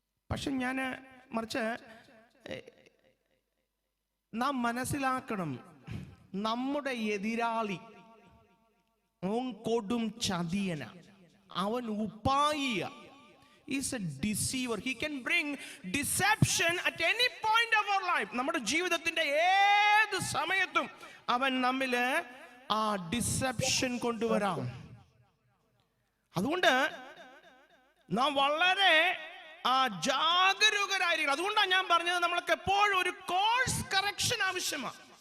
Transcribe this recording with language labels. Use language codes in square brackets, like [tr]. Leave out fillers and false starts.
[ml] പക്ഷെ ഞാൻ മറിച്ച് നാം മനസ്സിലാക്കണം, നമ്മുടെ എതിരാളി അവൻ കൊടും ചതിയന, അവൻ ഉപായിയ. [en] He's a deceiver. He can bring deception at any point of our life. [ml] നമ്മുടെ ജീവിതത്തിന്റെ ഏത് സമയത്തും അവൻ നമ്മില് ആ ഡിസെപ്ഷൻ കൊണ്ടുവരാം. അതുകൊണ്ട് നാം വളരെ ജാഗരൂകരായിരിക്കണം. അതുകൊണ്ടാണ് ഞാൻ പറഞ്ഞത്, നമ്മൾക്ക് എപ്പോഴും ഒരു കോഴ്സ് കറക്ഷൻ ആവശ്യമാണ്.